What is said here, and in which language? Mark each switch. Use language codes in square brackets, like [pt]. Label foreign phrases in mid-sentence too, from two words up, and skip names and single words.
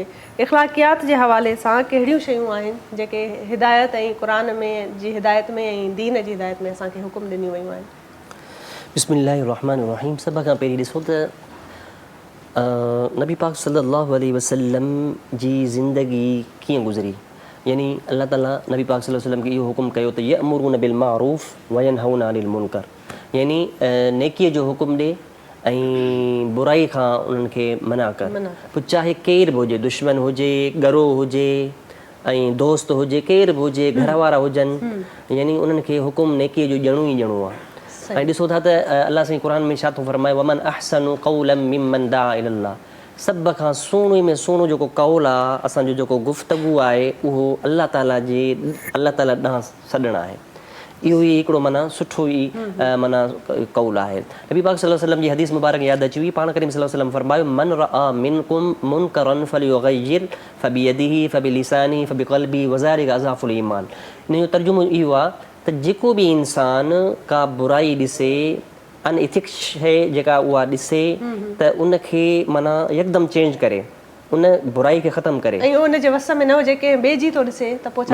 [sd] इख़लाक़ियात जे हवाले सां कहिड़ियूं शयूं आहिनि जेके हिदायत ऐं क़ुर में जी हिदायत में ऐं दीन जी हिदायत में असांखे हुकुम ॾिनियूं वयूं आहिनि? बिस्मिल्लाहिर्रहमानिर्रहीम। सभ खां पहिरीं ॾिसो त नबी पाक [ar] صلى الله عليه وسلم [sd] जी ज़िंदगी कीअं गुज़री, यानी अल्लाह ताला नबी पाक [ar] صلى الله عليه وسلم [sd] खे इहो हुकुम कयो त [ar] يأمرون بالمعروف وينهون عن المنكر, [sd] यानी नेकीअ जो हुकुम ॾे ऐं बुराई खां उन्हनि खे मना कर। पोइ चाहे केरु बि हुजे, दुश्मन हुजे, ॻरो हुजे ऐं दोस्त हुजे, केरु बि हुजे, घर वारा हुजनि, यानी उन्हनि खे हुकुम नेकीअ जो ॾियणो ई ॾियणो आहे। ऐं ॾिसो था त अलाह साईं क़ुर में छा थो फरमाए, [ar] ومن أحسن قولا ممن دعا إلى الله, [sd] सभ खां सुहिणे में सुहिणो जेको कौल आहे, असांजो जेको गुफ़्तगू आहे उहो अल्लाह ताला ॾांहुं सॾणु आहे। इहो ई हिकिड़ो माना सुठो ई माना कौल आहे। नबी पाक [ar] صلى الله عليه وسلم [sd] जी हदीस मुबारक यादि अची हुई, पाण करीम [ar] صلى الله عليه وسلم [sd] फरमायो [ar] من رأى منكم منكرا فليغيره فبيده فبلسانه فبقلبه وذلك أضعف الإيمان. [sd] इन जो तर्जुमो इहो आहे त जेको बि इंसान का बुराई ॾिसे, अनइथिक्स शइ जेका उहा ॾिसे त उनखे माना यकदमि चेंज करे, उन बुराई खे ख़तमु करे। ऐं उन जे वस में न हुजे कंहिं ॿिए जी थो ॾिसे त पोइ छा